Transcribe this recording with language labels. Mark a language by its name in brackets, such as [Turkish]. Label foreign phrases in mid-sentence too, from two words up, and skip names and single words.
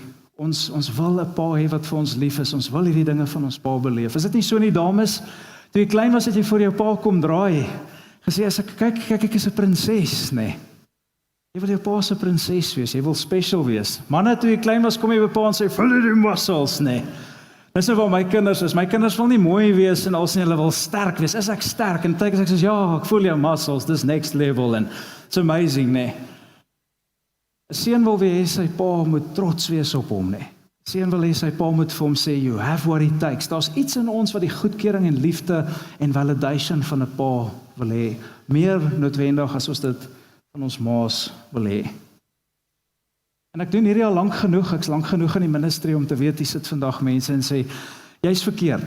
[Afrikaans] Ons wil 'n pa hê wat vir ons lief is. Ons wil hierdie dinge van ons pa beleef. Is dit nie so nie, dames? Toe jy klein was, het jy voor jou pa kom draai. Gesê, as kyk, ek is 'n prinses, nee. Jy wil jou pa se prinses wees. Jy wil special wees. Manne, toe jy klein was, kom jy by pa en sê, [English] "Follow the muscles," [Afrikaans] nee. Dis nou waar my kinders is. My kinders wil nie mooi wees en als nie, hulle wil sterk wees. Is ek sterk? En tydens ek sê, "Ja, ek voel jou muscles. Dis [English] next level," [Afrikaans] en [English] it's amazing, [Afrikaans] nee. 'n Seun wil hê sy pa moet trots wees op hom, nee. 'n Seun wil hê sy pa moet vir hom sê, [English] "You have what it takes." [Afrikaans] Daar's iets in ons wat die goedkeuring en liefde en validation van 'n pa wil hê. Meer noodwendig as ons dit van ons ma's wil hê. En ek doen hierdie al lank genoeg. Ek's lank genoeg in die ministry om te weet, hier sit vandag mense en sê, "Jy's verkeerd."